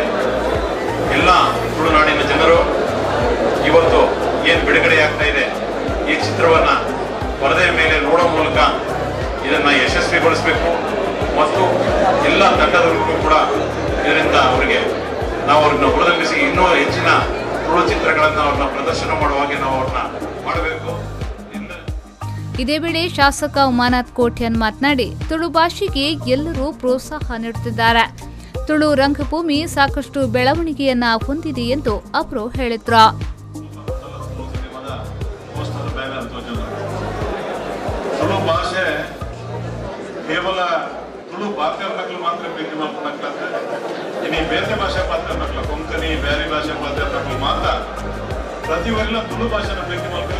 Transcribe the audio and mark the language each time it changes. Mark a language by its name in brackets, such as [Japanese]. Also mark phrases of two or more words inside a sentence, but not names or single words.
[Kannada] ಎಲ್ಲ ತುಳುನಾಡಿನ ಜನರು ಇವತ್ತು ಏನು ಬಿಡುಗಡೆಯಾಗ್ತಾ ಇದೆ ಈ ಚಿತ್ರವನ್ನು ಪರದೆಯ ಮೇಲೆ ನೋಡೋ ಮೂಲಕ ಇದನ್ನು ಯಶಸ್ವಿಗೊಳಿಸಬೇಕು ಮತ್ತು ಎಲ್ಲ ತಂಡದವರಿಗೂ ಕೂಡ ಇದರಿಂದ ಅವರಿಗೆ ನಾವು ಅವ್ರನ್ನ ಹುರಿದುಂಬಿಸಿ ಇನ್ನೂ ಹೆಚ್ಚಿನ ತುಳು ಚಿತ್ರಗಳನ್ನು ಅವ್ರನ್ನ ಪ್ರದರ್ಶನ ಮಾಡುವಾಗೆ ನಾವು ಅವ್ರನ್ನ ಮಾಡಬೇಕು. ಇದೇ ವೇಳೆ ಶಾಸಕ ಉಮಾನಾಥ್ ಕೋಟ್ಯನ್ ಮಾತನಾಡಿ, ತುಳು ಭಾಷೆಗೆ ಎಲ್ಲರೂ ಪ್ರೋತ್ಸಾಹ ನೀಡುತ್ತಿದ್ದಾರೆ. ತುಳು ರಂಗಭೂಮಿ ಸಾಕಷ್ಟು ಬೆಳವಣಿಗೆಯನ್ನ ಹೊಂದಿದೆ ಎಂದು ಅವರು ಹೇಳಿದ್ರು. ತುಳು ಭಾಷೆ ಕೇವಲ ತುಳು ಮಾತಾಡ್ನಕ್ಲು ಮಾತ್ರ ಪ್ರೀತಿ ಮಾಡ್ಕೊಂಡಾಗ್ತದೆ. ಇನ್ನು ಬೇರೆ ಭಾಷೆ ಮಾತಾಡ್ನಕ್ಲ ಕೊಂಕಣಿ ಬೇರೆ ಭಾಷೆ ಮಾತಾಡ್ನಕ್ಲು ಮಾತ್ರ ಪ್ರತಿಯೊಂದೆಲ್ಲ ತುಳು ಭಾಷೆನ ಪ್ರೀತಿ ಮಾಡ್ತಾರೆ.